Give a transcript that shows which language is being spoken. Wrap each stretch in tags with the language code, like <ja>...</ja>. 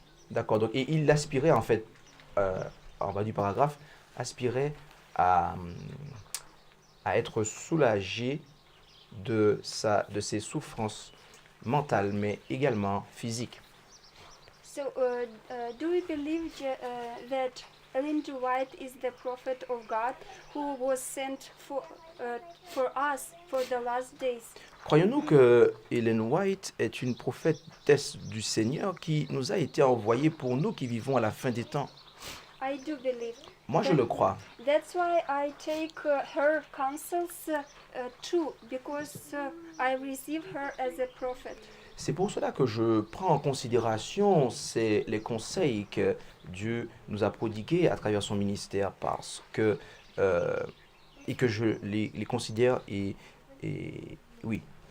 <fr>D'accord, donc et il aspirait en fait, en bas du paragraphe, aspirait à être soulagé de ses souffrances mentales, mais également physiques.</fr> <en>So, do we believe that Ellen G. White is the prophet of God who was sent for us for the last days?</en> <fr>Croyons-nous que Ellen White est une prophétesse du Seigneur qui nous a été envoyée pour nous qui vivons à la fin des temps?</fr> <en>I do believe.</en> <fr>Moi, je le crois.</fr> <en>That's why I take her counsels too, because I receive her as a prophet.</en> <fr>C'est pour cela que je prends en considération les conseils que Dieu nous a prodigués à travers son ministère, parce que et que je les considère et oui.</fr>